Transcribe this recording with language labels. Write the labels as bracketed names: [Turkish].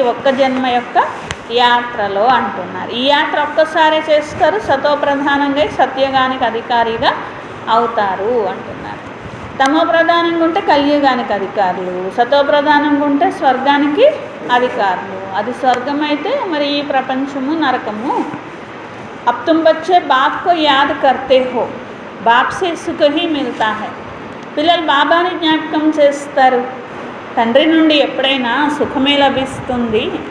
[Telugu] ఒక్క జన్మ యొక్క యాత్రలో అంటున్నారు. ఈ యాత్ర ఒక్కసారి చేస్తారు, సతో ప్రధానంగా సత్యగానికి అధికారిగా అవుతారు అంటున్నారు. తమో ప్రధానంగా ఉంటే కలియుగానికి అధికారులు, సతో ప్రధానంగా ఉంటే స్వర్గానికి అధికారులు. అది స్వర్గం అయితే మరి ఈ ప్రపంచము నరకము. [Hindi] अब तुम बच्चे बाप को याद करते हो, बाप से सुख ही मिलता है. [Telugu] పిల్లలు బాబాని జ్ఞాపకం చేస్తారు, తండ్రి నుండి ఎప్పుడైనా సుఖమే లభిస్తుంది.